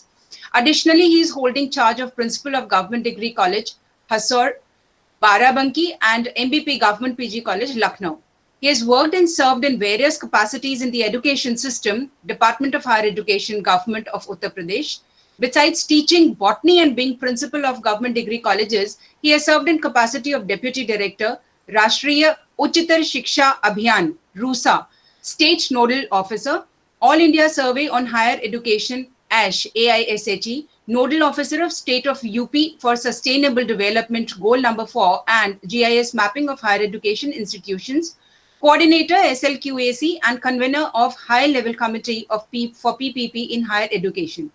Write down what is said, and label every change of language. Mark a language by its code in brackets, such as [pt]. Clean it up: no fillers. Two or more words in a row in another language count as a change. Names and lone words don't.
[en] Additionally, he is holding charge of Principal of Government Degree College, Hasor, Barabanki, and MBP Government PG College, Lucknow. He has worked and served in various capacities in the education system, Department of Higher Education, Government of Uttar Pradesh. Besides teaching botany and being principal of government degree colleges, he has served in capacity of Deputy Director, Rashtriya Uchitar Shiksha Abhiyan, RUSA, State Nodal Officer, All India Survey on Higher Education, ASH, AISHE, Nodal Officer of State of UP for Sustainable Development Goal number 4 and GIS Mapping of Higher Education Institutions, Coordinator SLQAC and Convener of High Level Committee for PPP in Higher Education.